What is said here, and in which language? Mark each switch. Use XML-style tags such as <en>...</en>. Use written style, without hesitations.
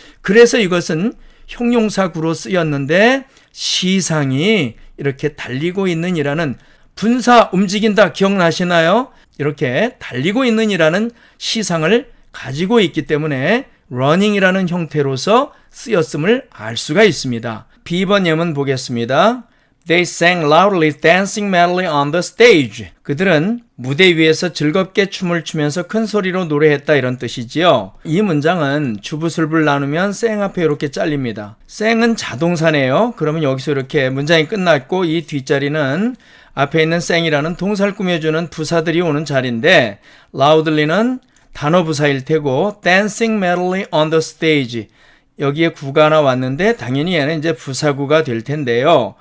<ko>그래서 이것은 형용사구로 쓰였는데 시상이 이렇게 달리고 있는 이라는 분사 움직인다 기억나시나요? 이렇게 달리고 있는 이라는 시상을 가지고 있기 때문에 running이라는 형태로서 쓰였음을 알 수가 있습니다. B번 예문 보겠습니다.</ko> <en>They sang loudly, dancing madly on the stage.</en> <ko>그들은 무대 위에서 즐겁게 춤을 추면서 큰 소리로 노래했다 이런 뜻이지요. 이 문장은 주부술부를 나누면 sang 앞에 이렇게 잘립니다. sang은 자동사네요. 그러면 여기서 이렇게 문장이 끝났고 이 뒷자리는 앞에 있는 sang이라는 동사를 꾸며주는 부사들이 오는 자리인데 loudly는 단어 부사일 테고</ko> <en>dancing madly on the stage</en> <ko>여기에 구가 하나 왔는데 당연히 얘는 이제 부사구가 될 텐데요.</ko>